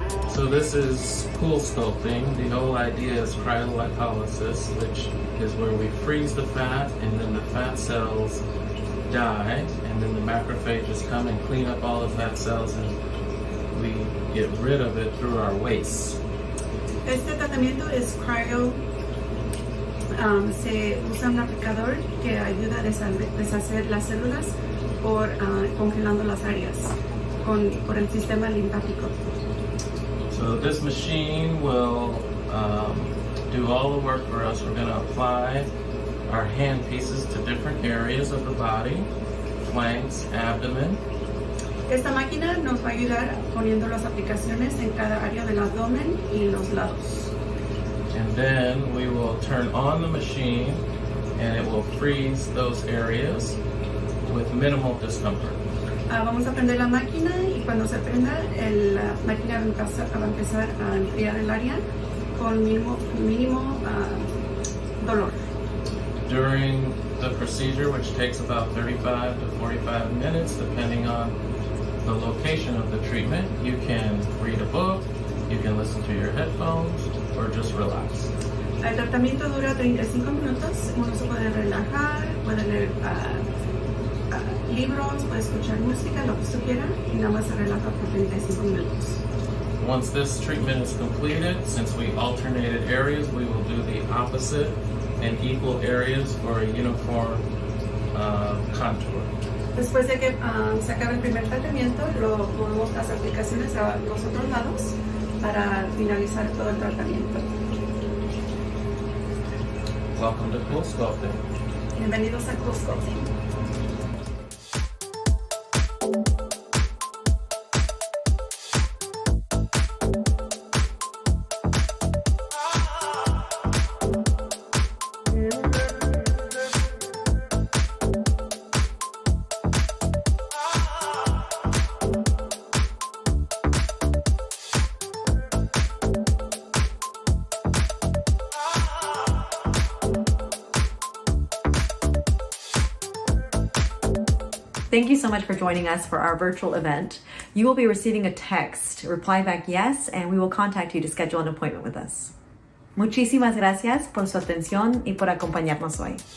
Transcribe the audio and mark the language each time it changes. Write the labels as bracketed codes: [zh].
[en] So this is CoolSculpting. The whole idea is cryolipolysis, which is where we freeze the fat and then the fat cells die, and then the macrophages come and clean up all the fat cells and we get rid of it through our waste. [es] Este tratamiento es cryo. Se usa un aplicador que ayuda a deshacer las células por congelando las áreas. por el sistema linfático. [en] So this machine will do all the work for us. We're going to apply our hand pieces to different areas of the body, flanks, abdomen. [es] Esta máquina nos va a ayudar poniendo las aplicaciones en cada área del abdomen y los lados. [en] And then we will turn on the machine and it will freeze those areas with minimal discomfort. [es] Vamos a prender la máquina y cuando se prenda, la máquina va a empezar a enfriar el área con mínimo dolor. [en] During the procedure, which takes about 35 to 45 minutes, depending on the location of the treatment, you can read a book, you can listen to your headphones, or just relax. [es] El tratamiento dura 35 minutos, uno se puede relajar, puede leer libros, puede escuchar música, lo que usted quiera, y nada más se relaja por 35 minutos. [en] Once this treatment is completed, since we alternated areas, we will do the opposite and equal areas for a uniform contour. [es] Después de que se acabe el primer tratamiento, luego movemos las aplicaciones a los otros lados para finalizar todo el tratamiento. [en] Welcome to CoolSculpting. [es] Bienvenidos a CoolSculpting. [en] Thank you so much for joining us for our virtual event. You will be receiving a text. Reply back yes, and we will contact you to schedule an appointment with us. [es] Muchísimas gracias por su atención y por acompañarnos hoy.